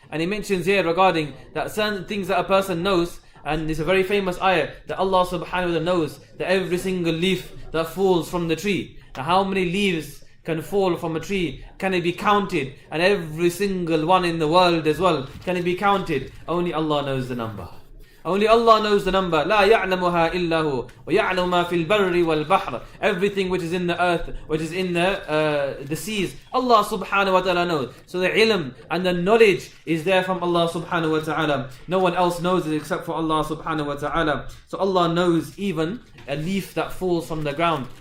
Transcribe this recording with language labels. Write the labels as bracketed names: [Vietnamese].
[English] And He mentions here regarding that certain things that a person knows, and it's a very famous ayah that Allah subhanahu wa ta'ala knows that every single leaf that falls from the tree. Now how many leaves can fall from a tree? Can it be counted? And every single one in the world as well, can it be counted? Only Allah knows the number. Only Allah knows the number. [Arabic] لا يعلمها إلا هو ويعلم ما في البر والبحر. [English] Everything which is in the earth, which is in the seas, Allah subhanahu wa ta'ala knows. So the ilm and the knowledge is there from Allah subhanahu wa ta'ala. No one else knows it except for Allah subhanahu wa ta'ala. So Allah knows even a leaf that falls from the ground.